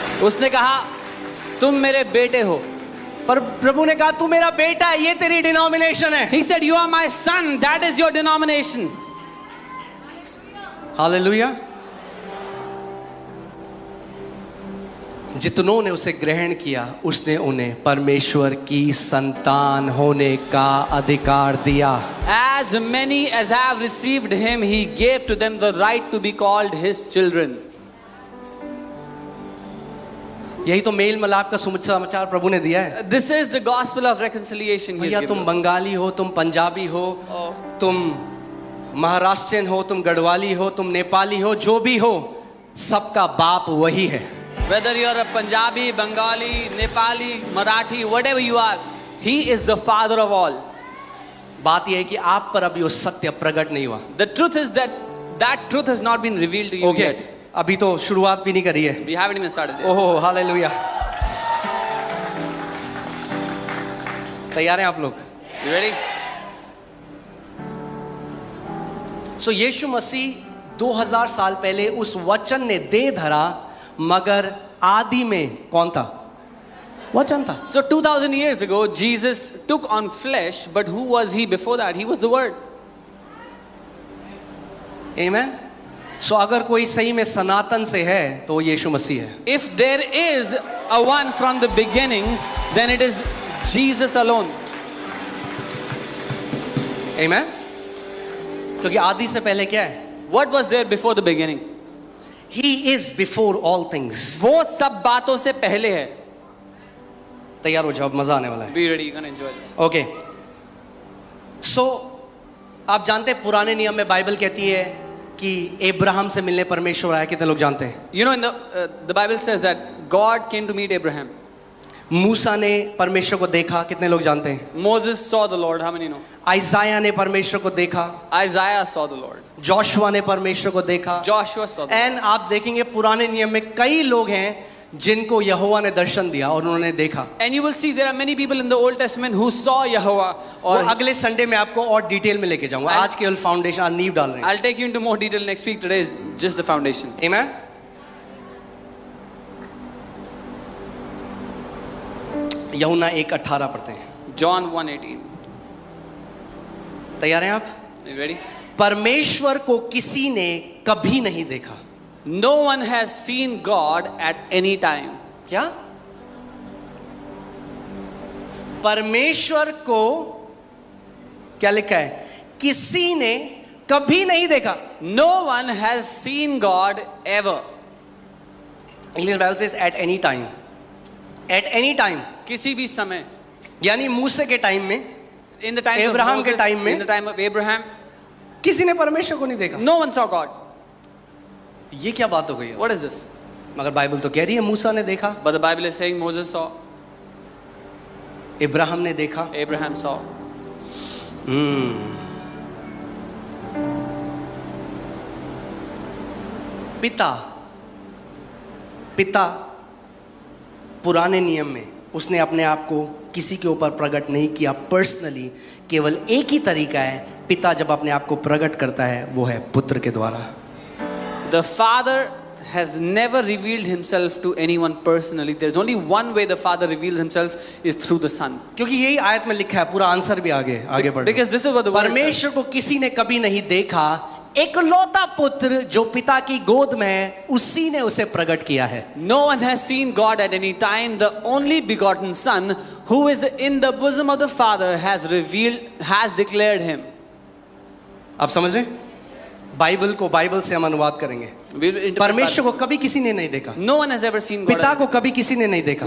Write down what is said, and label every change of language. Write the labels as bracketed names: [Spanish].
[Hindi] उसने कहा तुम मेरे बेटे हो. पर प्रभु ने कहा तू मेरा बेटा है, ये तेरी डिनोमिनेशन है. [English] He said you are my son, that is your denomination. [Hindi] Hallelujah. जितनों ने उसे ग्रहण किया उसने उन्हें परमेश्वर की संतान होने का अधिकार दिया. [English] As many as have received him, he gave to them the right to be called his children. [Hindi] यही तो मेल मिलाप का समाचार प्रभु ने दिया है. [English] This is the gospel of reconciliation. he has [Hindi] भैया [English] given [Hindi] तुम [English] us. [Hindi] बंगाली हो, तुम पंजाबी हो, Oh. तुम महाराष्ट्रियन हो, तुम गढ़वाली हो, तुम नेपाली हो, जो भी हो, सबका बाप वही है. [English] Whether you are a Punjabi, Bengali, Nepali, Marathi, whatever you are, he is the father of all. [Hindi] बात यह है कि आप पर अभी वो सत्य प्रकट नहीं हुआ. [English] The truth is that that truth has not been revealed to you okay, yet. [Hindi] अभी तो शुरुआत भी नहीं करी है. [English] We haven't even started yet. [Hindi] ओहो हालेलुया. तैयार हैं आप लोग? [English] You ready? [Hindi] सो यीशु मसीह 2000 साल पहले उस वचन ने दे धरा, मगर आदि में कौन था? वचन था. [English] So 2000 years ago, Jesus took on flesh, but who was he before that? He was the Word. [Hindi] आमेन. सो अगर कोई सही में सनातन से है तो वो यीशु मसीह है. [English] If there is a one from the beginning, then it is Jesus alone. [Hindi] आमेन. क्योंकि आदि से पहले क्या है? [English] What was there before the beginning? He is before all things. [Hindi] वो सब बातों से पहले है. तैयार हो जाओ, मजा आने वाला है. [English] Be ready, you're gonna enjoy this. Okay. [Hindi] सो आप जानते हैं पुराने नियम में बाइबल कहती है कि अब्राहम से मिलने परमेश्वर आया. कितने लोग जानते हैं? [English] You know, in the Bible says that God came to meet Abraham. [Hindi] मूसा ने परमेश्वर को देखा. कितने लोग जानते हैं? [English] Moses saw the Lord. How many know? [Hindi] आइजाया ने परमेश्वर को देखा. [English] Isaiah saw the Lord. [Hindi] Joshua ने परमेश्वर को देखा. [English] Joshua saw the Lord. [Hindi] And आप देखेंगे पुराने नियम में कई लोग हैं जिनको यहोवा ने दर्शन दिया और उन्होंने देखा. [English] And you will see there are many people in the Old Testament who saw Yahweh. [Hindi] और [English] Or [Hindi] अगले संडे में आपको और डिटेल में लेके जाऊंगा. आज केवल फाउंडेशन, आज नींव डाल रहे हैं. [English] I'll take you into more detail next week. Today is just the foundation. [Hindi] आमेन. यूहन्ना 1:18 पढ़ते हैं. [English] John 1:18. [Hindi] तैयार हैं आप? [English] Are you ready? [Hindi] परमेश्वर को किसी ने कभी नहीं देखा. [English] No one has seen God at any time. [Hindi] क्या? परमेश्वर को क्या लिखा है? किसी ने कभी नहीं देखा. [English] No one has seen God ever. English Bible says at any time. At any time [Hindi] किसी भी समय. यानी मूसे के टाइम में, [English] In the time of [Hindi] Abraham के [English] Moses, [Hindi] time में, [English] in the time of Abraham, [Hindi] किसी ने परमेश्वर को नहीं देखा. [English] no one saw God. [Hindi] ये क्या बात हो गई है? [English] What is this? [Hindi] मगर बाइबल तो कह रही है मूसा ने देखा, [English] But the Bible is saying Moses saw, [Hindi] Ibrahim ने देखा. [English] Abraham saw. [Hindi] पिता पुराने नियम में उसने अपने आप को किसी के ऊपर प्रकट नहीं किया पर्सनली. केवल एक ही तरीका है पिता जब अपने आप को प्रकट करता है, वो है पुत्र के द्वारा. [English] The Father has never revealed himself to anyone personally. There's only one way the Father reveals himself is through the Son. [Hindi] क्योंकि यही आयत में लिखा है. पूरा आंसर भी आगे बढ़. [English] Because this is what the word says. [Hindi] परमेश्वर को किसी ने कभी नहीं देखा, एकलौता पुत्र जो पिता की गोद में है उसी ने उसे प्रकट किया है. [English] No one has seen God at any time. The only begotten Son who is in the bosom of the Father has declared him. [Hindi] आप समझ रहे? बाइबल को बाइबल से हम अनुवाद करेंगे. परमेश्वर को कभी किसी ने नहीं देखा. [English] No one has ever seen God. [Hindi] पिता को कभी किसी ने नहीं देखा.